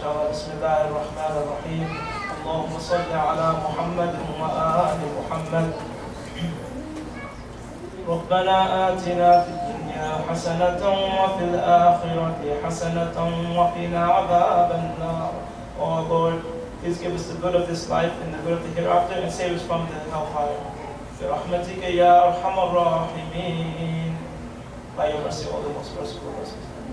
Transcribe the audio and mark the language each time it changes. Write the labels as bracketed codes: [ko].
[ar] بسم الله الرحمن الرحيم اللهم صل على محمد وآل محمد ربنا آتنا في الدنيا حسنة وفي الآخرة حسنة وقنا عذاب النار. [en] Oh Lord, please give us the good of this life and the good of the hereafter and save us from the hellfire. [ar] برحمتك يا أرحم الراحمين. [en] By your mercy, all the most merciful mercies.